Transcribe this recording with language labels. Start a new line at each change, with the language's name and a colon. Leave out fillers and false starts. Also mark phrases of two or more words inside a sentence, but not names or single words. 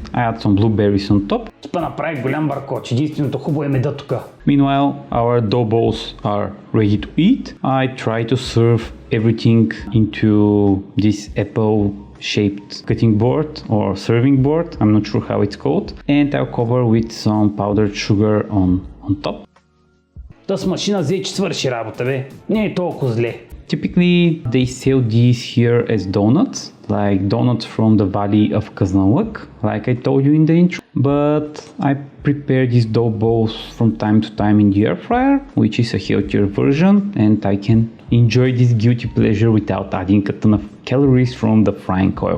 English: I add some blueberries on top. Meanwhile, our dough balls are ready to eat. I try to serve everything into this apple shaped cutting board or serving board, I'm not sure how it's called, and I'll cover with some powdered sugar on top.
Bulgarian: Та с машина взе, че свърши работа, бе. Не е толкова зле.
English: Typically, they sell these here as donuts, like donuts from the valley of Kaznalak, like I told you in the intro. But I prepare these dough balls from time to time in the air fryer, which is a healthier version, and I can enjoy this guilty pleasure without adding a ton of calories from the frying oil.